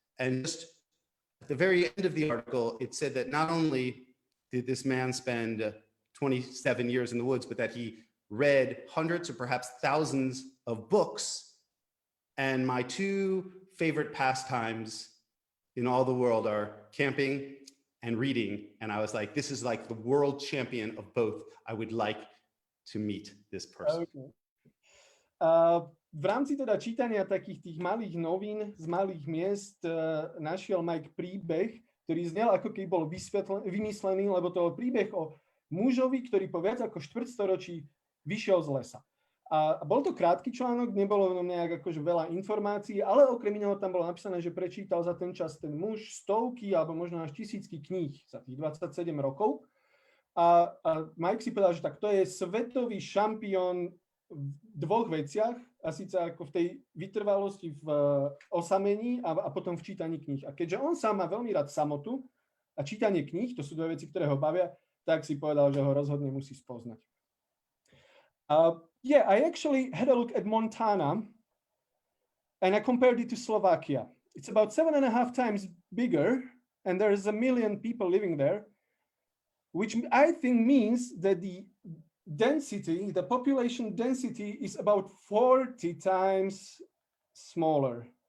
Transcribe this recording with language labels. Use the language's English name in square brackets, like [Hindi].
[English] And just at the very end of the article, it said that not only did this man spend 27 years in the woods, but that he read hundreds or perhaps thousands of books. And my two favorite pastimes in all the world are camping and reading. And I was like, this is like the world champion of both. I would like to meet this person. Okay. [Slovak] V rámci teda čítania takých tých malých novín z malých miest našiel Mike príbeh, ktorý znel ako keby bol vymyslený, lebo to bol príbeh o mužovi, ktorý po viac ako štvrtstoročí vyšiel z lesa. A bol to krátky článok, nebolo v ňom nejak akože veľa informácií, ale okrem iného tam bolo napísané, že prečítal za ten čas ten muž stovky alebo možno až tisícky kníh za tých 27 rokov. A Mike si povedal, že tak to je svetový šampión v dvoch veciach, a síce ako v tej vytrvalosti v osamení a potom v čítaní kníh. A keďže on sám má veľmi rád samotu a čítanie kníh, to sú dve veci, ktoré ho bavia, tak si povedal, že ho rozhodne musí spoznať. [English] Yeah, I actually had a look at Montana and I compared it to Slovakia. It's about 7.5 times bigger and there's 1 million people living there, which I think means that the density, the population density is about 40 times smaller.